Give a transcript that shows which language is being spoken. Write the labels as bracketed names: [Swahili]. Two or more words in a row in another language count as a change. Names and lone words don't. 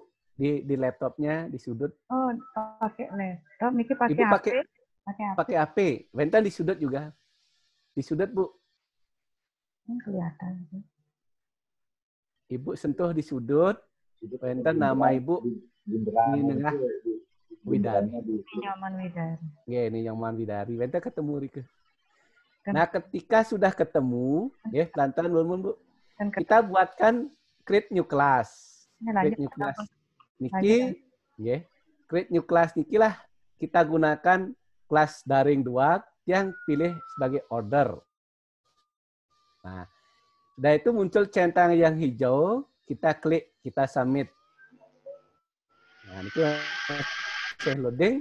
[Indonesian] Di laptopnya di sudut. Oh, pakai laptop. Niki pakai Ibu HP. pakai HP. Wenten di sudut juga. Di sudut, Bu. Kelihatan. Ibu sentuh di sudut. Wenten nama Ibu ini nengah Widari. Nyaman Widari. Nggih, ini Nyaman Widari. Wenten ketemu Rike. Nah, ketika sudah ketemu, ya, pelan-pelan Bu. Kita buatkan [English] create new class. Create new class. [Indonesian] Niki, ya. [English] Create new class [Indonesian] niki lah kita gunakan kelas daring 2 yang pilih sebagai order. Nah, sudah itu muncul centang yang hijau, kita klik, kita submit. Nah, ini saya loading.